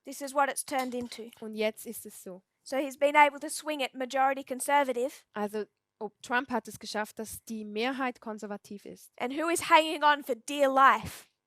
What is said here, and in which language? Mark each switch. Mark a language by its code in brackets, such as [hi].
[en] This is what it's turned into. [de] Und jetzt ist es so. [en] So he's been able to swing it majority conservative. [de] Also Trump hat es geschafft, dass die Mehrheit konservativ ist. [en] And who is hanging on for dear life?